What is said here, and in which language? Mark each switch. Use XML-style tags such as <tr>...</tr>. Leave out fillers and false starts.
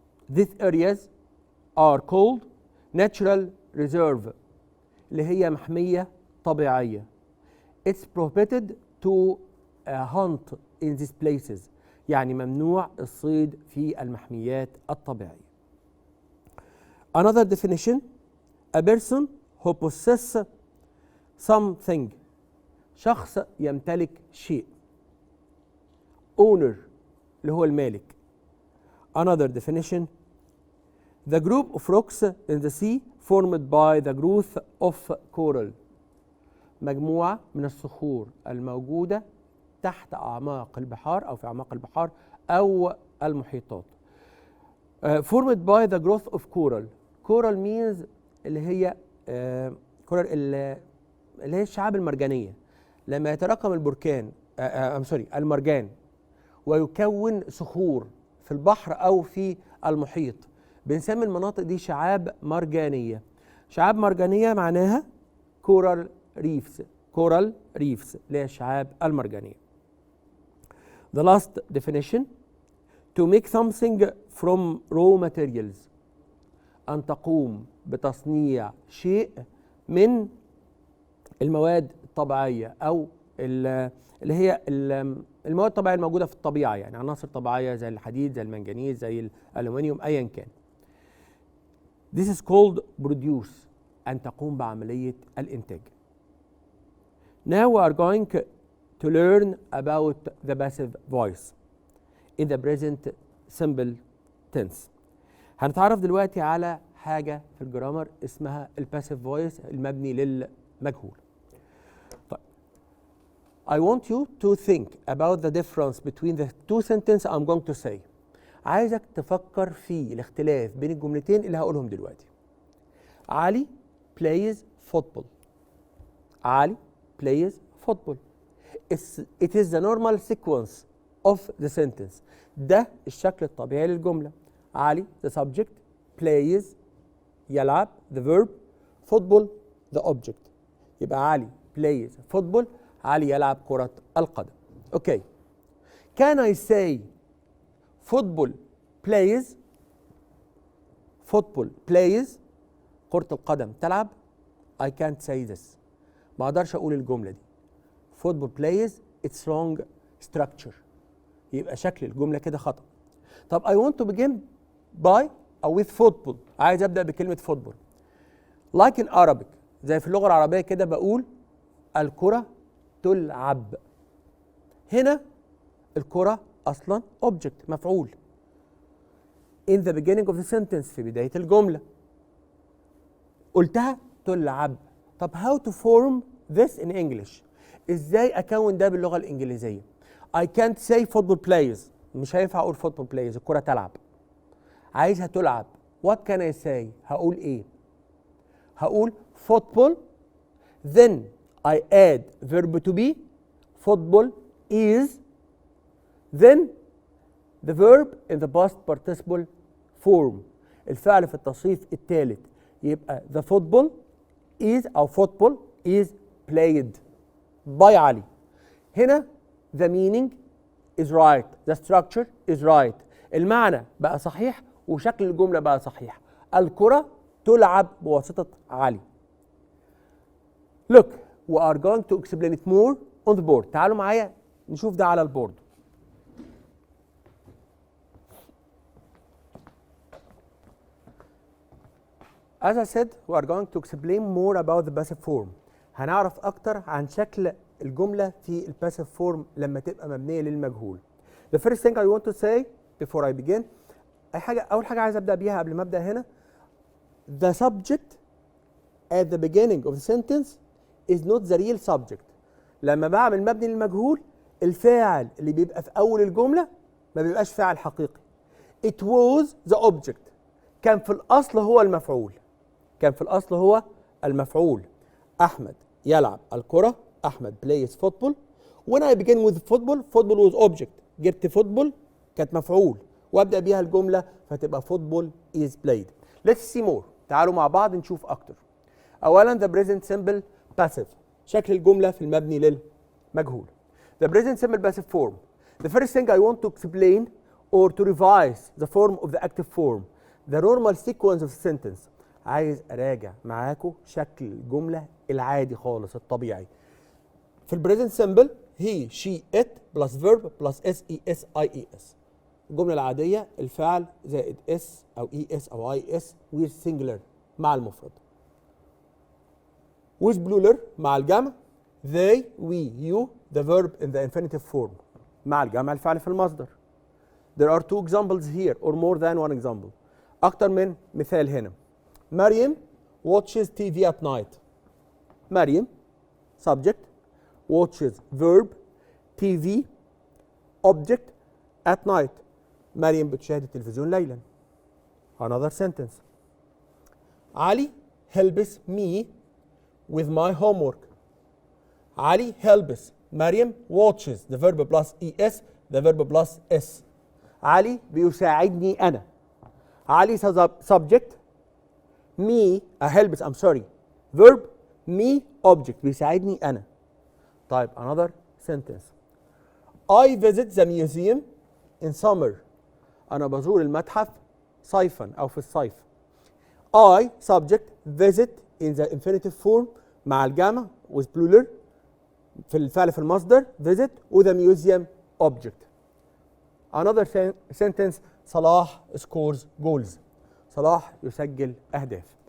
<en>These areas are called natural reserve</en> <ar>اللي هي محمية طبيعية.</ar> <en>It's prohibited to hunt in these places.</en> <ar>يعني ممنوع الصيد في المحميات الطبيعية.</ar> <en>Another definition: a person who possesses something.</en> <ar>شخص يمتلك شيء. owner اللي هو المالك.</ar> <en>Another definition: the group of rocks in the sea formed by the growth of coral.</en> <ar>مجموعة من الصخور الموجودة تحت أعماق البحار أو في أعماق البحار أو المحيطات.</ar> <en>Formed by the growth of coral. Coral means</en> <ar>اللي هي coral اللي هي الشعاب المرجانية. لما يتراكم البركان المرجان ويكون صخور في البحر أو في المحيط بنسمي المناطق دي شعاب مرجانية. شعاب مرجانية معناها coral reefs. coral reefs اللي هي الشعاب المرجانية.</ar> <en>The last definition: to make something from raw materials.</en> <ar>أن تقوم بتصنيع شيء من المواد الطبيعية أو اللي هي المواد الطبيعية الموجودة في الطبيعة، يعني عناصر طبيعية زي الحديد زي المنجنيز زي الألومنيوم أيا كان.</ar> <en>This is called produce.</en> <ar>أن تقوم بعملية الإنتاج.</ar> <en>Now we are going to learn about the passive voice in the present simple tense.</en> <ar>هنتعرف دلوقتي على حاجة في الجرامر اسمها الباسيف فويس المبني للمجهول.</ar> <en>طيب I want you to think about the difference between the two sentences I'm going to say.</en> <ar>عايزك تفكر في الاختلاف بين الجملتين اللي هقولهم دلوقتي.</ar> <en>Ali plays football. Ali plays football. It is the normal sequence of the sentence.</en> <ar>ده الشكل الطبيعي للجملة.</ar> <en>Ali the subject, plays يلعب the verb, football the object. يبقى Ali plays football.</en> <ar>علي يلعب كرة القدم. Okay.</ar> <en>Can I say football plays? Football plays.</en> <ar>كرة القدم تلعب.</ar> <en>I can't say this.</en> <ar>ما اقدرش اقول الجملة دي.</ar> <en>Football plays it's wrong structure.</en> <ar>يبقى شكل الجملة كده خطأ.</ar> <en>طب I want to begin by أو with football.</en> <ar>عايز أبدأ بكلمة football.</ar> <en>Like in Arabic.</en> <ar>زي في اللغة العربية كده بقول الكرة تلعب. هنا الكرة أصلا object مفعول.</ar> <en>In the beginning of the sentence</en> <ar>في بداية الجملة. قلتها تلعب.</ar> <en>طب how to form this in English؟</en> <ar>إزاي أكون ده باللغة الإنجليزية؟</ar> <en>I can't say football plays.</en> <ar>مش هينفع أقول</ar> <en>football plays.</en> <ar>الكرة تلعب. عايزها تلعب.</ar> <en>What can I say؟</en> <ar>هقول إيه؟ هقول</ar> <en>football then I add verb to be. Football is then the verb in the past participle form.</en> <ar>الفعل في التصريف الثالث يبقى</ar> <en>the football is أو football is played by علي. هنا the meaning is right, the structure is right.</en> <ar>المعنى بقى صحيح وشكل الجملة بقى صحيح. الكرة تلعب بواسطة علي.</ar> <en>Look, we are going to explain it more on the board.</en> <ar>تعالوا معايا نشوف ده على البورد.</ar> <en>As I said, we are going to explain more about the passive form.</en> <ar>هنعرف أكتر عن شكل الجملة في الباسيف فورم لما تبقى مبنية للمجهول.</ar> <en>The first thing I want to say before I begin</en> <ar>أول حاجة عايز أبدأ بيها قبل ما أبدأ هنا.</ar> <en>The subject at the beginning of the sentence is not the real subject.</en> <ar>لما بعمل مبني للمجهول الفاعل اللي بيبقى في أول الجملة ما بيبقاش فاعل حقيقي.</ar> <en>It was the object.</en> <ar>كان في الأصل هو المفعول. كان في الأصل هو المفعول. أحمد يلعب الكرة.</ar> <en>أحمد plays football. When I begin with football, football was object.</en> <ar>جبت football كانت مفعول وأبدأ بيها الجملة فتبقى</ar> <en>football is played. Let's see more.</en> <ar>تعالوا مع بعض نشوف أكتر.</ar> <en>أولاً the present simple passive.</en> <ar>شكل الجملة في المبني للمجهول.</ar> <en>The present simple passive form. The first thing I want to explain or to revise the form of the active form. The normal sequence of the sentence.</en> <ar>عايز أراجع معاكم شكل الجملة العادي خالص الطبيعي. في البريزنت سمبل</ar> <en>he, she, it plus verb plus s e s.</en> <ar>الجملة العادية الفعل زائد s أو es أو is</ar> <en>with singular</en> <ar>مع المفرد.</ar> <en>with plural مع الجمع. they, we, you the verb in the infinitive form</en> <ar>مع الجمع الفعل في المصدر.</ar> <en>There are two examples here or more than one example.</en> <ar>أكتر من مثال هنا.</ar> <en>مريم watches TV at night. مريم subject watches verb TV object at night.</en> <ar>مريم بتشاهد التلفزيون ليلا.</ar> <en>Another sentence. علي helps me with my homework. علي helps. مريم watches the verb plus es the verb plus s.</en> <ar>علي بيساعدني أنا.</ar> <en>علي subject me helps I'm sorry verb me object</en> <ar>بيساعدني أنا.</ar> <en>طيب another sentence. I visit the museum in summer.</en> <ar>أنا بزور المتحف صيفا أو في الصيف.</ar> <en>I subject visit in the infinitive form</en> <ar>مع الجمع</ar> <en>with plural</en> <ar>في الفعل في المصدر</ar> <en>visit with a museum object. Another sentence. صلاح scores goals.</en> <ar>صلاح يسجل أهداف.</ar>